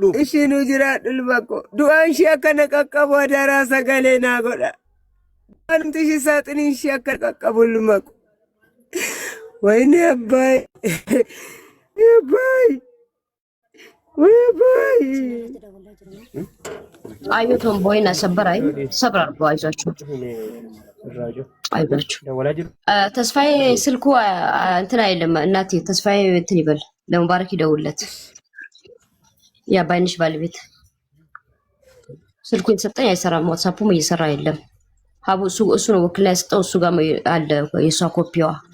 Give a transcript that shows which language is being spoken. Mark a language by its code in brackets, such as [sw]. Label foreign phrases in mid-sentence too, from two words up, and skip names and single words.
[om] Ishi nu jiraadhu ilmako. Du'aan ishee akka na qaqqabu adaraa sagalee naa godha. Wanti ishee saaxiniin ishee akka qaqqabu ilmako. [am] ወይኔ አባዬ። አባዬ. Abbay. አዩ ቶምቦይና ሰበራይ ሰብራ አርጎ አይዟችሁ አይዟችሁ። ተስፋዬ ስልኩ እንትን አይደለም እናቴ ተስፋዬ እንትን ይበል ለሙባረክ ይደውለት። ያ ባይንሽ ባለቤት ስልኩ የተሰጠኝ አይሰራም። ዋትስአፑም እየሰራ አይደለም። ሀቡ እሱ ነው ወክላ ያስጠው እሱ ጋር አለ የሷ ኮፒዋ።